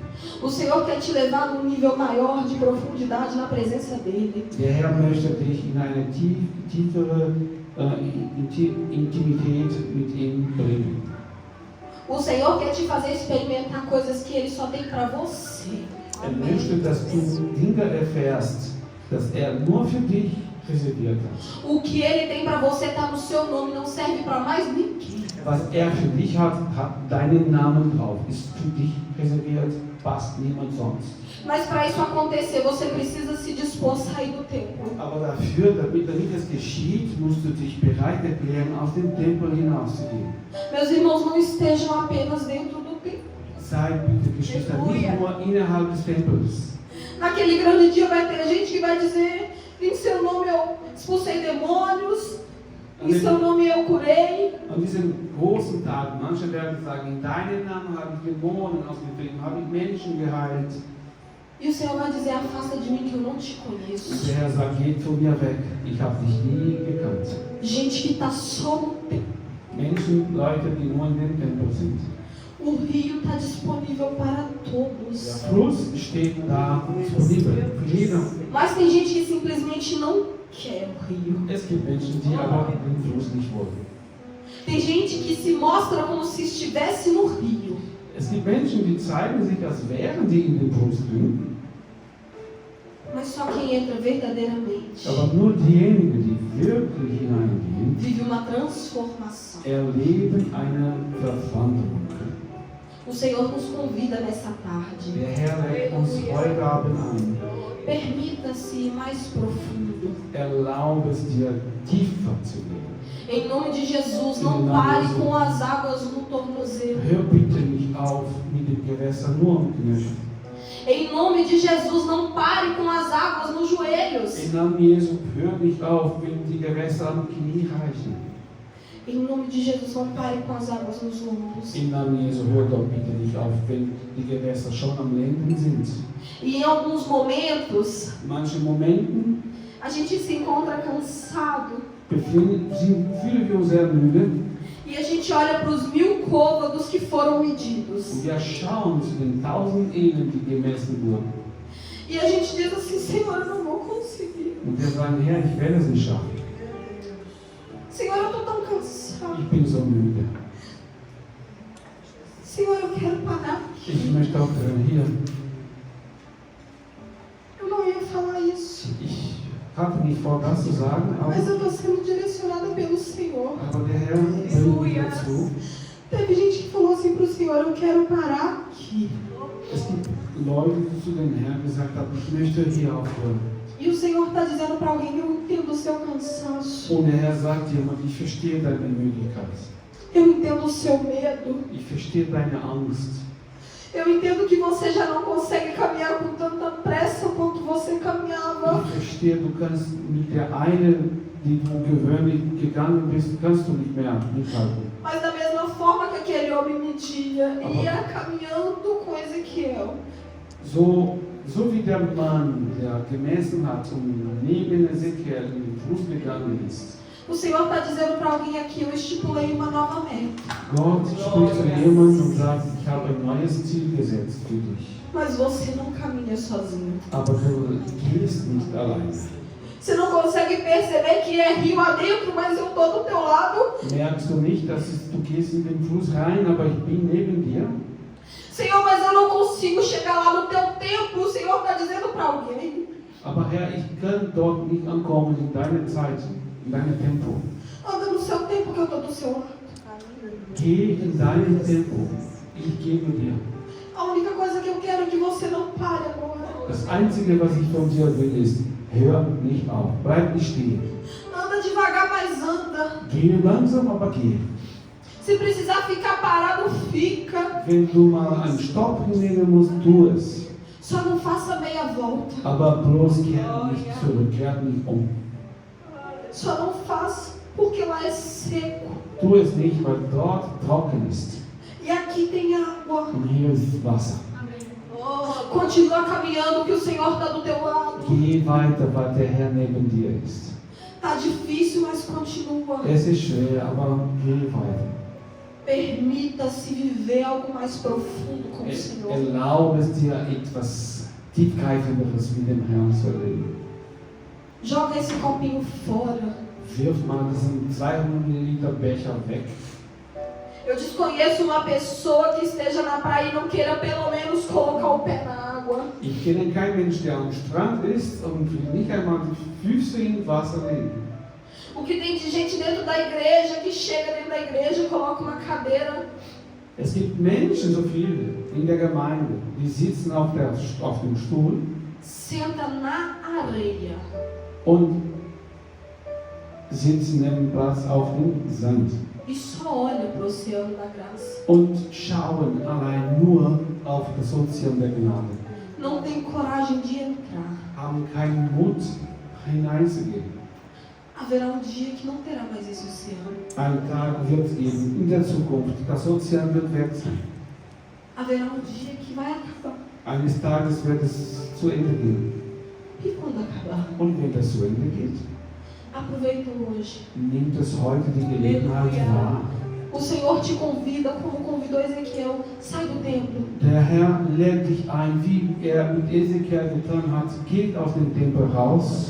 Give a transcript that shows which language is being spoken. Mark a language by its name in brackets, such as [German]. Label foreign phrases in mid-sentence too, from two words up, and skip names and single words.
[Portuguese] O Senhor quer te levar num nível maior de profundidade na presença dEle. [German] Der Herr möchte dich in eine tiefere Intimität mit ihm bringen. [Portuguese] O Senhor quer te fazer experimentar coisas que Ele só tem para você. [German] Möchte, dass du Dinge erfährst, dass nur für dich reserviert hat. [Portuguese] O que Ele tem para você está no seu nome, não serve para mais ninguém. [German] Was für dich hat deinen Namen drauf, ist für dich reserviert, passt niemand sonst. [Portuguese] Mas para isso acontecer, você precisa se dispor a sair do templo. [German] Aber dafür, damit es geschieht, musst du dich bereit erklären, aus dem Tempel hinauszugehen. [Portuguese] Meus irmãos, não estejam apenas dentro do templo. [German] Seid bitte, Geschwister, nicht nur innerhalb des Tempels. [Portuguese] Naquele grande dia vai ter gente que vai dizer, em seu nome eu expulsei demônios, em seu nome eu curei. [German] An diesem großen Tag, manche werden sagen, in deinem Namen habe ich Dämonen ausgetrieben, habe ich Menschen geheilt. [Portuguese] E o Senhor vai dizer, afasta de mim que eu não te conheço. [German] Und der Herr sagt, geh von mir weg, ich habe dich nie gekannt. [Portuguese] Gente que está só no templo. [German] Menschen, Leute, die nur in dem Tempel sind. [Portuguese] O rio está disponível para todos. [German] Der Fluss steht da disponível für jeden. [Portuguese] Mas tem gente que simplesmente não quer o rio. [German] Es gibt Menschen, die aber den Fluss nicht wollen. [Portuguese] Tem gente que se mostra como se estivesse no rio. [German] Es gibt Menschen, die zeigen sich, als wären die in dem Fluss drin. [Portuguese] Mas só quem entra verdadeiramente [German] Aber nur diejenigen, die wirklich hineingehen, [Portuguese] vive uma transformação. [German] erleben eine Verwandlung. [Portuguese] O Senhor nos convida nessa tarde. [German] Der Herr lädt uns heute Abend ein. [Portuguese] Permita-se ir mais profundo. [German] Erlaube es dir, tiefer zu gehen. [Portuguese] Em nome de Jesus, não pare com as águas no tornozelo. [German] Hör bitte nicht auf mit dem Gewässer nur am Knöchel. [Portuguese] Em nome de Jesus, não pare com as águas nos joelhos. [German] Im Namen Jesu, hör nicht auf, wenn die Gewässer am Knie reichen. [Portuguese] Em nome de Jesus, não pare com as águas nos ombros. [German] Im Namen Jesu, hör doch bitte nicht auf, wenn die Gewässer schon am Lenden sind. [Portuguese] E em alguns momentos, [German] In manchen Momenten [Portuguese] a gente se encontra cansado. [German] fühlen wir uns sehr müde [Portuguese] E a gente olha para os 1000 côvados que foram medidos. [German] und wir schauen zu den 1000 Ehen, die gemessen wurden. [Portuguese] E a gente diz assim, Senhor, eu não vou conseguir. [German] Und wir sagen, Herr, ich werde es nicht schaffen. [Portuguese] Senhor, eu estou tão cansado. [German] Ich bin so müde. [Portuguese] Senhor, eu quero parar [German] Ich [Portuguese] aqui. [German] möchte aufhören hier. [Portuguese] Eu não ia falar isso. [German] Ich hatte nicht vor, das zu sagen, [Portuguese] Mas [German] aber [Portuguese] eu estou sendo direcionada pelo Senhor. [German] der Herr bringt mich dazu. [Portuguese] Teve gente que falou assim para o Senhor, eu quero parar aqui. [German] Es gibt Leute, die zu dem Herrn gesagt haben, ich möchte hier aufhören. [Portuguese] E o Senhor está dizendo para alguém, eu entendo o seu cansaço. [German] Und der Herr sagt jemand, ich verstehe deine Müdigkeit. [Portuguese] Eu entendo o seu medo. [German] Ich verstehe deine Angst. [Portuguese] Eu entendo que você já não consegue caminhar com tanta pressa quanto você caminhava. [German] Ich verstehe, du kannst mit der einen, die du gewöhnlich gegangen bist, kannst du nicht mehr mithalten. [Portuguese] Mas da mesma forma que aquele homem media, ia caminhando com Ezequiel. [German] So wie der Mann, der gemessen hat und neben Ezekiel in den Fluss gegangen ist. [Portuguese] O Senhor está dizendo para alguém aqui, eu estipulei uma nova meta. [German] Gott spricht zu jemandem und sagt, ich habe ein neues Ziel gesetzt für dich. [Portuguese] Mas você não caminha sozinho. [German] Aber du gehst nicht allein. [Portuguese] Você não consegue perceber que é rio adentro, mas eu estou do teu lado. [German] Merkst du nicht, du gehst in den Fluss rein, aber ich bin neben dir? [Portuguese] Senhor, mas eu não consigo chegar lá no teu tempo. O Senhor está dizendo para alguém. [German] Aber Herr, ich kann dort nicht ankommen in deine Zeit, in deinem Tempo. [Portuguese] Anda no seu tempo que eu estou do seu lado. [German] Geh in deinem Tempo. Ich gebe dir. [Portuguese] A única coisa que eu quero é que você não pare agora. [German] Das Einzige, was ich von dir will, ist, hör nicht auf, bleib nicht stehen. [Portuguese] Anda devagar, mas anda. [German] Geh langsam, aber geh. [Portuguese] Se precisar ficar parado, fica. [German] Wenn du mal einen Stopp hinnehmen musst, tu es. [Portuguese] Só não faça meia volta. [German] Aber bloß kehr nicht zurück, kehr nicht um. [Portuguese] Só não faça porque lá é seco. [German] Tu es nicht, weil dort trocken ist. [Portuguese] E aqui tem água. [German] Und hier ist Wasser. [Portuguese] Continua caminhando que o Senhor está do teu lado. [German] Geh weiter, weil der Herr neben dir ist. [Portuguese] Tá difícil, mas continua. [German] Es ist schwer, aber geh weiter. [Portuguese] Permita-se viver algo mais profundo com o Senhor. [German] Erlaube es dir, etwas Tiefgreifenderes mit dem Herrn zu erleben. [Portuguese] Joga esse copinho fora. [German] Wirf mal diesen 200 Milliliter Becher weg. [Portuguese] Eu desconheço uma pessoa que esteja na praia e não queira pelo menos colocar o pé na água. [German] Ich kenne keinen Mensch, der am Strand ist und nicht einmal die Füße in Wasser legen. [Portuguese] O que tem de gente dentro da igreja que chega dentro da igreja e coloca uma cadeira. [German] Es gibt Menschen, so viele, in der Gemeinde, die sitzen auf dem Stuhl [Portuguese] Senta na areia. [German] und sitzen neben Platz auf dem Sand [Portuguese] E só olha para o oceano da graça. [German] und schauen allein nur auf das Ozean der Gnade. [Portuguese] Não tem coragem de entrar. [German] Haben keinen Mut, hineinzugehen. [Portuguese] Haverá um dia que não terá mais esse oceano. [German] Ein Tag wird es geben, in der Zukunft, das Ozean wird weg sein. [Portuguese] Haverá um dia que vai acabar. [German] Eines Tages wird es zu Ende gehen. [Portuguese] E quando acabar? [German] Und wenn das zu Ende geht, [Portuguese] Aproveita hoje. [German] nimmt es heute die Gelegenheit wahr. [Portuguese] O Senhor te convida, como convidou Ezequiel, sai do templo. [German] Der Herr lädt dich ein, wie er mit Ezekiel getan hat, geht aus dem Tempel raus.